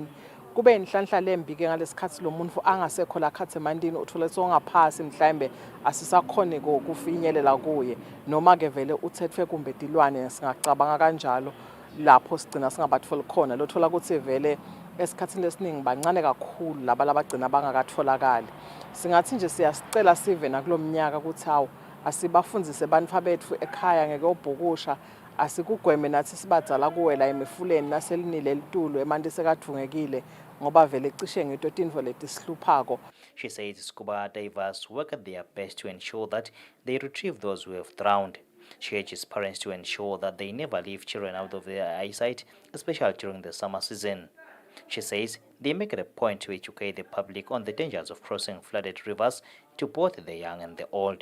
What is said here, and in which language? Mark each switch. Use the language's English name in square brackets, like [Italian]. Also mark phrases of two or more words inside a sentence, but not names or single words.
[Swati] Kube inhlanhla lembi ke ngalesikhathi lo muntu angasekho la khatsemandini uthola songaphasi mhlambe asisakhone ukufinyelela kuye noma ke vele uthethwe kumbe dilwane singacabanga kanjalo lapho sigcina singabatholi khona lothola ukuthi vele esikhathini lesiningi bancane kakhulu laba labagcina bangakatholakali. Singathi nje siyasicela sive nakulomnyaka ukuthi hawo asibafundzise bantfu bethu ekhaya ngekobhukusha asikugweme nathi sibadzala kuwela emifuleni naselinile litulu emanti sekadvungekile ngoba vele cishe ngito tintfo letisihluphako. [English] She says scuba divers work at their best to ensure that they retrieve those who have drowned. She urges parents to ensure that they never leave children out of their eyesight, especially during the summer season. She says they make it a point to educate the public on the dangers of crossing flooded rivers to both the young and the old.